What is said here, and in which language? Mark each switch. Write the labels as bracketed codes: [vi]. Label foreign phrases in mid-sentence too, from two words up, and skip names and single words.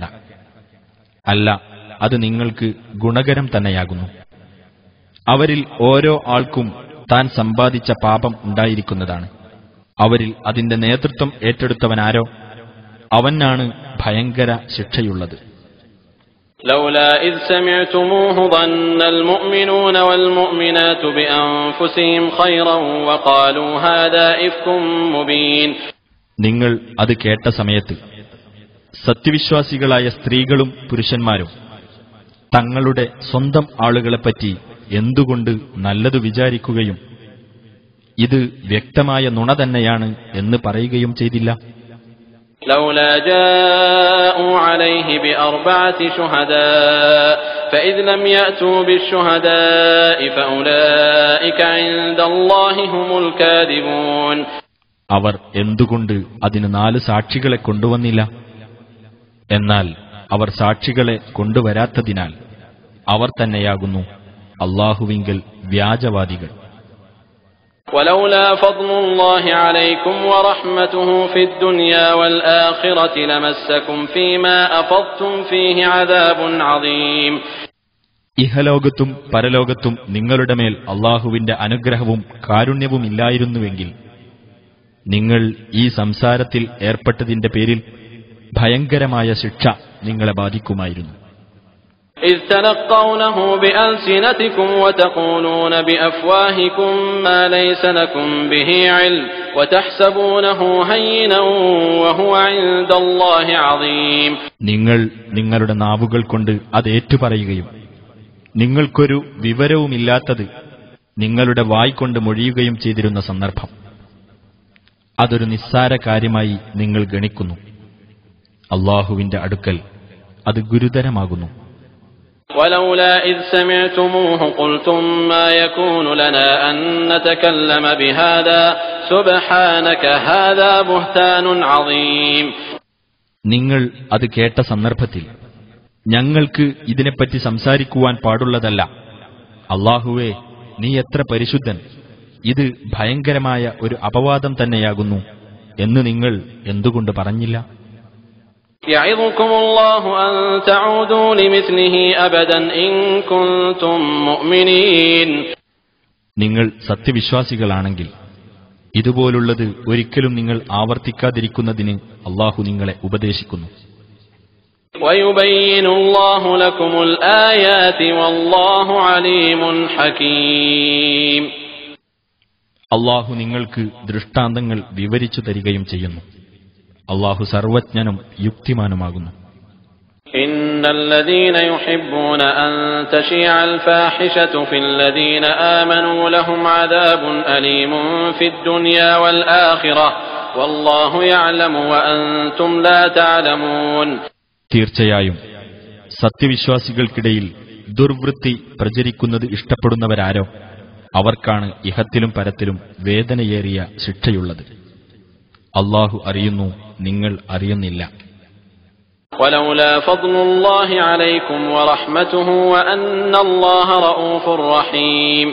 [ml] അല്ല, അത് നിങ്ങൾക്ക് ഗുണകരം തന്നെയാകുന്നു. അവരിൽ ഓരോ ആൾക്കും താൻ സമ്പാദിച്ച പാപം ഉണ്ടായിരിക്കുന്നതാണ്. അവരിൽ അതിന്റെ നേതൃത്വം ഏറ്റെടുത്തവനാരോ അവനാണ് ഭയങ്കര ശിക്ഷയുള്ളത്. [ar] لولا إذ سمعتموه ظن المؤمنون والمؤمنات بأنفسهم خيرا وقالوا هذا إفك مبين. [ml] നിങ്ങൾ അത് കേട്ട സമയത്ത് സത്യവിശ്വാസികളായ സ്ത്രീകളും പുരുഷന്മാരും തങ്ങളുടെ സ്വന്തം ആളുകളെപ്പറ്റി എന്തുകൊണ്ട് നല്ലതു വിചാരിക്കുകയും ഇത് വ്യക്തമായ നുണ തന്നെയാണ് എന്ന് പറയുകയും ചെയ്തില്ല. [ar] لولا جاءوا عليه بأربعة شهداء فإذ لم يأتوا بالشهداء فأولئك عند الله هم الكاذبون. [ml] അവർ എന്തുകൊണ്ട് അതിന് 4 സാക്ഷികളെ കൊണ്ടുവന്നില്ല? എന്നാൽ അവർ സാക്ഷികളെ കൊണ്ടുവരാത്തതിനാൽ അവർ തന്നെയാകുന്നു അല്ലാഹുവിങ്കൽ വ്യാജവാദികൾ. [ar] ولولا فضل الله عليكم ورحمته في الدنيا والآخرة لمسكم فيما أفضتم فيه عذاب عظيم. [ml] ഇഹലോകത്തും പരലോകത്തും നിങ്ങളുടെ മേൽ അല്ലാഹുവിന്റെ അനുഗ്രഹവും കാരുണ്യവും ഇല്ലായിരുന്നുവെങ്കിൽ നിങ്ങൾ ഈ സംസാരത്തിൽ ഏർപ്പെട്ടതിന്റെ പേരിൽ ഭയങ്കരമായ ശിക്ഷ നിങ്ങളെ ബാധിക്കുമായിരുന്നു. [ar] إذ تلقونه بألسنتكم وتقولون بأفواهكم ما ليس لكم به علم وتحسبونه هينا وهو عند الله عظيم. [ml] നിങ്ങൾ നിങ്ങളുടെ നാവുകൾ കൊണ്ട് അത് ഏറ്റുപറയുകയും നിങ്ങൾക്കൊരു വിവരവുമില്ലാത്തത് നിങ്ങളുടെ വായ് കൊണ്ട് മൊഴിയുകയും ചെയ്തിരുന്ന സന്ദർഭം അതൊരു നിസ്സാര കാര്യമായി നിങ്ങൾ ഗണിക്കുന്നു. അല്ലാഹുവിന്റെ അടുക്കൽ അത് ഗുരുതരമാകുന്നു. [ar] ولولا إذ سمعتموه قلتم ما يكون لنا أن نتكلم بهذا سبحانك هذا بهتان عظيم. [ml] നിങ്ങൾ അത് കേട്ട സന്ദർഭത്തിൽ ഞങ്ങൾക്ക് ഇതിനെപ്പറ്റി സംസാരിക്കുവാൻ പാടുള്ളതല്ല. അല്ലാഹുവേ, നീ എത്ര പരിശുദ്ധൻ, ഇത് ഭയങ്കരമായ ഒരു അപവാദം തന്നെയാകുന്നു എന്ന് നിങ്ങൾ എന്തുകൊണ്ട് പറഞ്ഞില്ല? [ar] يعظكم الله أن تعودوا لمثله أبدا إن كنتم مؤمنين. [ml] നിങ്ങൾ സത്യവിശ്വാസികളാണെങ്കിൽ ഇതുപോലുള്ളത് ഒരിക്കലും നിങ്ങൾ ആവർത്തിക്കാതിരിക്കുന്നതിന് അല്ലാഹു നിങ്ങളെ ഉപദേശിക്കുന്നു. [ar] ويبين الله لكم الآيات والله عليم حكيم. [ml] അല്ലാഹു നിങ്ങൾക്ക് ദൃഷ്ടാന്തങ്ങൾ വിവരിച്ചു തരികയും ചെയ്യുന്നു. അല്ലാഹു സർവജ്ഞനും യുക്തിമാനുമാകുന്നു. [ar] إن الذين يحبون أن تشيع الفاحشة في الذين آمنوا لهم عذاب أليم في الدنيا والآخرة والله يعلم وأنتم لا تعلمون. [ml] തീർച്ചയായും സത്യവിശ്വാസികൾക്കിടയിൽ ദുർവൃത്തി പ്രചരിക്കുന്നത് ഇഷ്ടപ്പെടുന്നവരാരോ അവർക്കാണ് ഇഹത്തിലും പരത്തിലും വേദനയേറിയ ശിക്ഷയുള്ളത്. അല്ലാഹു അറിയുന്നു, നിങ്ങൾ അറിയുന്നില്ല. [ar] ولولا فضل الله عليكم ورحمته وأن الله رؤوف رحيم.